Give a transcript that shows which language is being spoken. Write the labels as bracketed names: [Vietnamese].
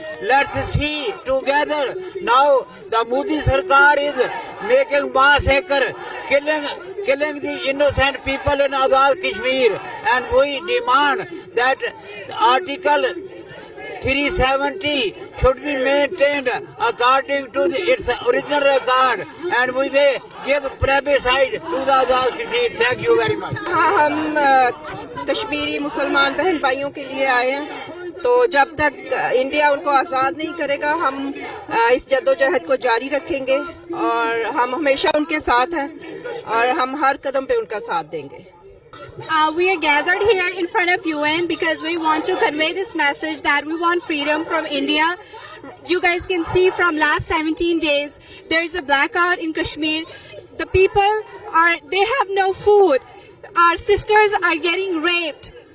[English] Let's see together. Now the Modi Sarkar is making massacre, killing the innocent people in Azad Kashmir, and we demand that Article 370 should be maintained according to its original record, and we may give plebiscite to the Azad Kashmir. Thank you very much. [Hindi] हाँ, हम कश्मीरी मुसलमान बहन भाइयों के लिए आए हैं तो जब तक इंडिया उनको आज़ाद नहीं करेगा हम इस जद्दोजहद को जारी रखेंगे और हम हमेशा उनके साथ हैं और हम हर कदम पे उनका साथ देंगे। [English] We are gathered here in front of UN because we want to convey this message that we want freedom from India. You guys can see from last 17 days there is a blackout in Kashmir. The people they have no food. Our sisters are getting raped.